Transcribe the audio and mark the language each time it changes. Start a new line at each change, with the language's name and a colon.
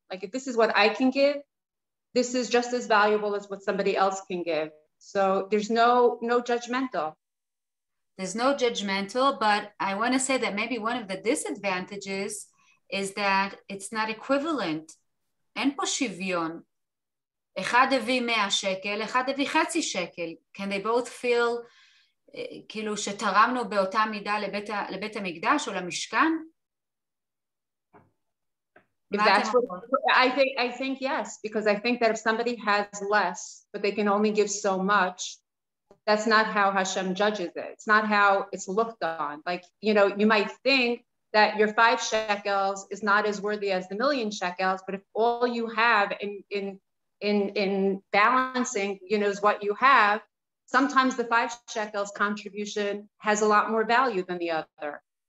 English: Like if this is what I can give, this is just as valuable as what somebody else can give. So there's no judgmental. There's no judgmental, but I want to say that maybe one of the disadvantages is that it's not equivalent.
Hebrew: אין פה שוויון. אחד הביא 100 שקל, אחד הביא חצי שקל.
English: Can they both feel
Hebrew: כאילו שתרמנו באותה מידה לבית המקדש או למשכן?
English: If that's what I think yes, because I think that if somebody has less, but they can only give so much, that's not how Hashem judges it. It's not how it's looked on. Like, you might think that your 5 shekels is not as worthy as the 1,000,000 shekels, but if all you have in balancing, is what you have, sometimes the 5 shekels contribution has a lot more value than the other.